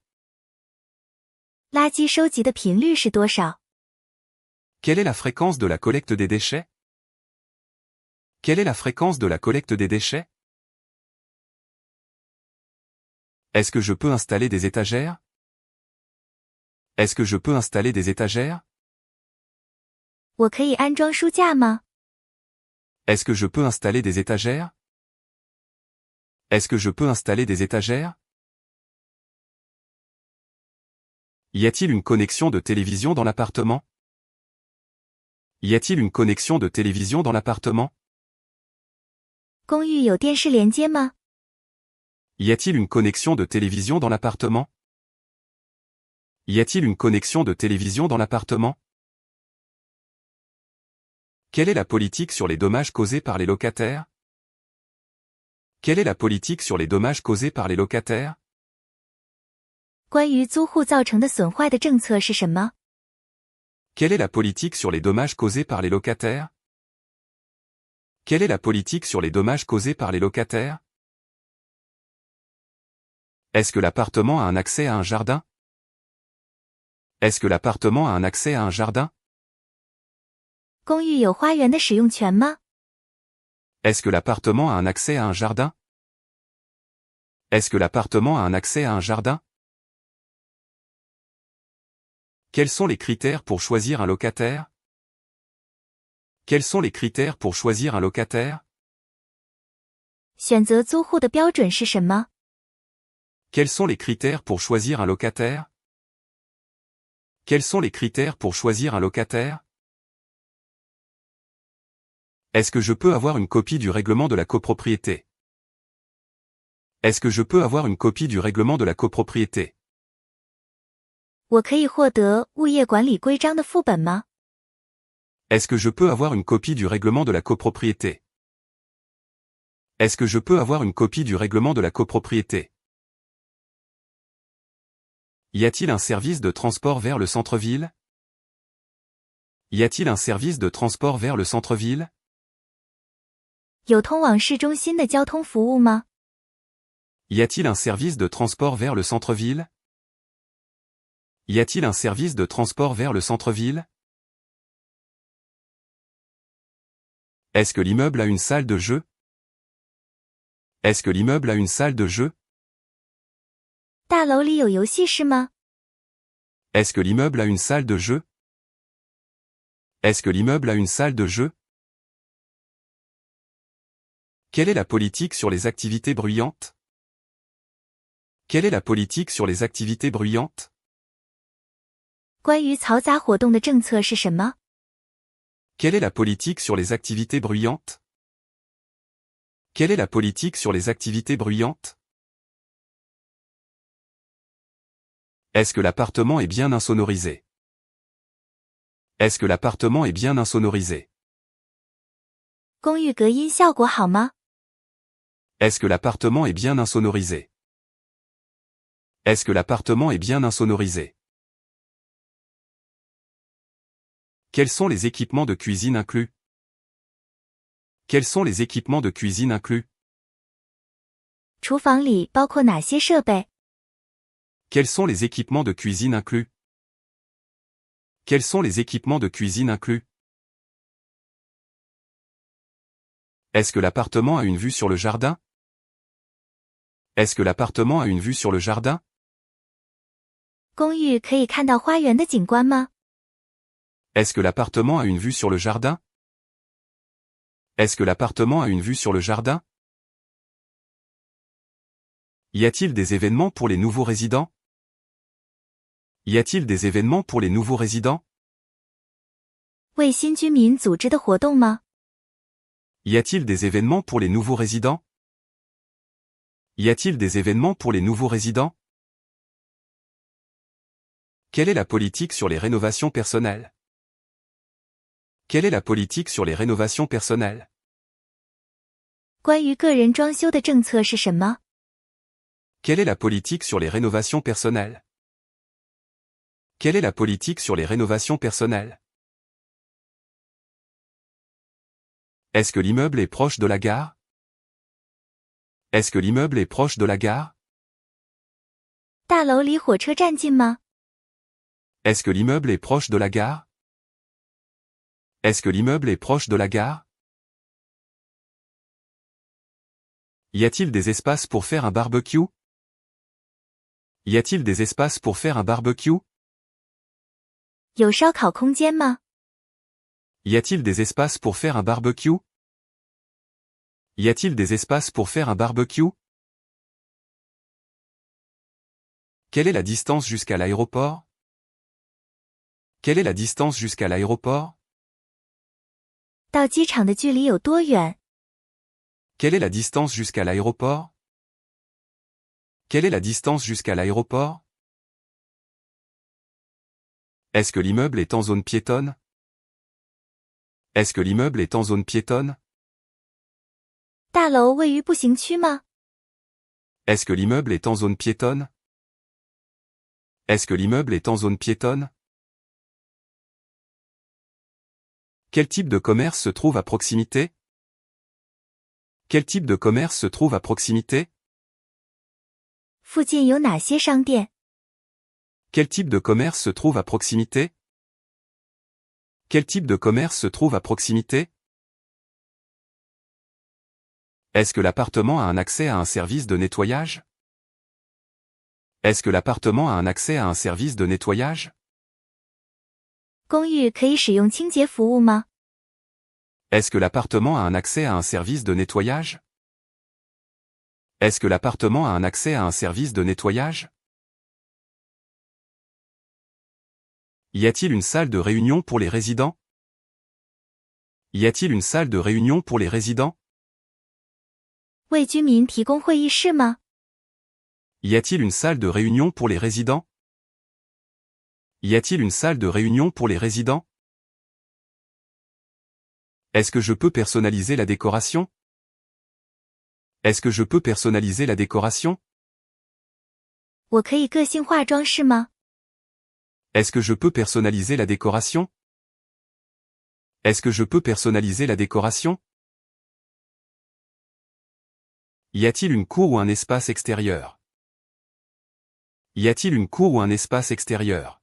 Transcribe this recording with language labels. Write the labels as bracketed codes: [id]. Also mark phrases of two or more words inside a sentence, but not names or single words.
[zh] 垃圾收集的频率是多少？ [fr] Quelle est la fréquence de la collecte des déchets? Quelle est la fréquence de la collecte des déchets? Est-ce que je peux installer des étagères? Est-ce que je peux installer des étagères? [zh] 我可以安装书架吗？ [fr] Est-ce que je peux installer des étagères? Est-ce que je peux installer des étagères? Y a-t-il une connexion de télévision dans l'appartement? Y a-t-il une connexion de télévision dans l'appartement? [zh] 公寓有电视连接吗？ [fr] Y a-t-il une connexion de télévision dans l'appartement? Y a-t-il une connexion de télévision dans l'appartement? Quelle est la politique sur les dommages causés par les locataires? Quelle est la politique sur les dommages causés par les locataires? [zh] 关于租户造成的损坏的政策是什么？ [fr] Quelle est la politique sur les dommages causés par les locataires? Quelle est la politique sur les dommages causés par les locataires? Est-ce que l'appartement a un accès à un jardin? Est-ce que l'appartement a un accès à un jardin? [zh] 公寓有花园的使用权吗？ [fr] Est-ce que l'appartement a un accès à un jardin? Est-ce que l'appartement a un accès à un jardin? Quels sont les critères pour choisir un locataire? Quels sont les critères pour choisir un locataire? [zh] 选择租户的标准是什么？ [fr] Quels sont les critères pour choisir un locataire? Quels sont les critères pour choisir un locataire? Est-ce que je peux avoir une copie du règlement de la copropriété? Est-ce que je peux avoir une copie du règlement de la copropriété? [zh] 我可以获得物业管理规章的副本吗？ [fr] Est-ce que je peux avoir une copie du règlement de la copropriété? Est-ce que je peux avoir une copie du règlement de la copropriété? Y a-t-il un service de transport vers le centre-ville? Y a-t-il un service de transport vers le centre-ville? [zh] 有通往市中心的交通服务吗？ [fr] Y a-t-il un service de transport vers le centre-ville? Y a-t-il un service de transport vers le centre-ville? Est-ce que l'immeuble a une salle de jeu? Est-ce que l'immeuble a une salle de jeu? [zh] 大楼里有游戏室吗？ [fr] Est-ce que l'immeuble a une salle de jeu? Est-ce que l'immeuble a une salle de jeu? Quelle est la politique sur les activités bruyantes? Quelle est la politique sur les activités bruyantes? [zh] 关于嘈杂活动的政策是什么？ [fr] Quelle est la politique sur les activités bruyantes? Quelle est la politique sur les activités bruyantes? Est-ce que l'appartement est bien insonorisé? Est-ce que l'appartement est bien insonorisé? [zh] 公寓隔音效果好吗？ [fr] Est-ce que l'appartement est bien insonorisé? Est-ce que l'appartement est bien insonorisé? Quels sont les équipements de cuisine inclus? Quels sont les équipements de cuisine inclus? [zh] 厨房里包括哪些设备？ [fr] Quels sont les équipements de cuisine inclus? Quels sont les équipements de cuisine inclus? Est-ce que l'appartement a une vue sur le jardin? Est-ce que l'appartement a une vue sur le jardin? [zh] 公寓可以看到花园的景观吗？ [fr] Est-ce que l'appartement a une vue sur le jardin? Est-ce que l'appartement a une vue sur le jardin? Y a-t-il des événements pour les nouveaux résidents? Y a-t-il des événements pour les nouveaux résidents? [zh] 为新居民组织的活动吗？ [fr] Y a-t-il des événements pour les nouveaux résidents? Y a-t-il des événements pour les nouveaux résidents? Quelle est la politique sur les rénovations personnelles? Quelle est la politique sur les rénovations personnelles? [zh] 关于个人装修的政策是什么？ [fr] Quelle est la politique sur les rénovations personnelles? Quelle est la politique sur les rénovations personnelles? Est-ce que l'immeuble est proche de la gare? Est-ce que l'immeuble est proche de la gare? [zh] 大楼离火车站近吗？ [fr] Est-ce que l'immeuble est proche de la gare? Est-ce que l'immeuble est proche de la gare? Y a-t-il des espaces pour faire un barbecue? Y a-t-il des espaces pour faire un barbecue? [zh] 有烧烤空间吗？ [fr] Y a-t-il des espaces pour faire un barbecue? Y a-t-il des espaces pour faire un barbecue? Quelle est la distance jusqu'à l'aéroport? Quelle est la distance jusqu'à l'aéroport? [zh] 到机场的距离有多远？ [fr] Quelle est la distance jusqu'à l'aéroport? Quelle est la distance jusqu'à l'aéroport? Est-ce que l'immeuble est en zone piétonne? Est-ce que l'immeuble est en zone piétonne? [zh] 大楼位于步行区吗？ [fr] Est-ce que l'immeuble est en zone piétonne? Est-ce que l'immeuble est en zone piétonne? Quel type de commerce se trouve à proximité? Quel type de commerce se trouve à proximité? [zh] 附近有哪些商店？ [fr] Quel type de commerce se trouve à proximité? Quel type de commerce se trouve à proximité? Est-ce que l'appartement a un accès à un service de nettoyage? Est-ce que l'appartement a un accès à un service de nettoyage? [zh] 公寓可以使用清洁服务吗？ [fr] Est-ce que l'appartement a un accès à un service de nettoyage? Est-ce que l'appartement a un accès à un service de nettoyage? Y a-t-il une salle de réunion pour les résidents? Y a-t-il une salle de réunion pour les résidents? [zh] 为居民提供会议室吗？ [fr] Y a-t-il une salle de réunion pour les résidents? Y a-t-il une salle de réunion pour les résidents? Est-ce que je peux personnaliser la décoration? Est-ce que je peux personnaliser la décoration? [zh] 我可以个性化装饰吗？ [fr] Est-ce que je peux personnaliser la décoration? Est-ce que je peux personnaliser la décoration? Y a-t-il une cour ou un espace extérieur? Y a-t-il une cour ou un espace extérieur?